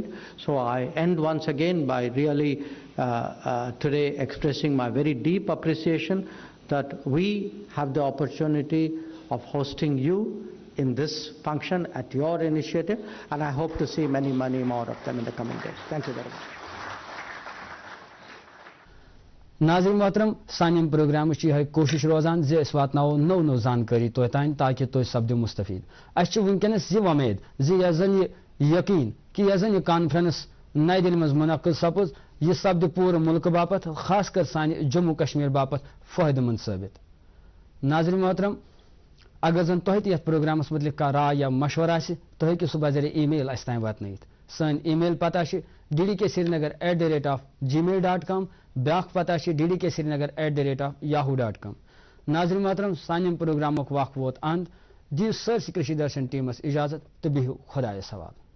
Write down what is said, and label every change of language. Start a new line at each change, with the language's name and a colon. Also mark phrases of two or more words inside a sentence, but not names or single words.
English: So I end once again by really today expressing my very deep appreciation that we have the opportunity of hosting you in this function at your initiative, and I hope to see many, many more of them in the coming days. Thank you very much.
Kashmiri: नाज़रीन मोहतरम, सानिम प्रोग्राम यह कोशिश रोजान जे वातनाओ नौ नौ जानकारी तो तान ताकि तो सपदो मुस्तफीद। वनकस यह उम्मीद यह जन यकीन कि यह जन कॉन्फ्रेंस नई दिल्ली मज मुनक़िद सपज यह सपद पूरे मुल्क बापत खासकर सान जम्मू कश्मीर बापत फायदेमंद साबित। नाज़रीन मोहतरम, अगर जन तुह ये प्रोग्रामस मुतलिक कह राय या मशवरा तुम हेकि सह बजरे ईमेल अस तान वातनयित। सन ईमेल पता ddksrinagar@gmail.com, ब्याख पता ddksrinagar@yahoo.com। नाज़रीन मोहतरम, सान प्रोग्राम वक्त वोत अंद। दिव सरसी कृषि दर्शन टीमस इजाजत तो बिहु खुदायस हवाल।